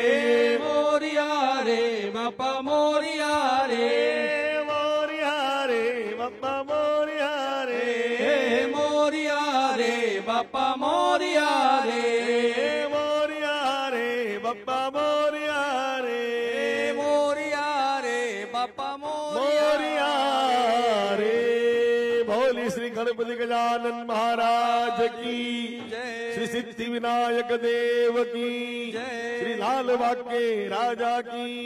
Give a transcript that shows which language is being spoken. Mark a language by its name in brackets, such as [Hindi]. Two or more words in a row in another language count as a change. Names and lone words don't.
[Marathi] मोरिया रे बाप्पा मोरिया रे मोरया रे बाप्पा मोरया रे मोरिया रे बाप्पा मोरिया रे मोरया रे बाप्पा मोरया रे मोरिया रे बाप्पा मोरिया [Hindi] मोरया रे भोली श्री गणपति गजानन महाराज की जय। श्री सिद्धि विनायक देव की जय। श्री लाल बाग के राजा की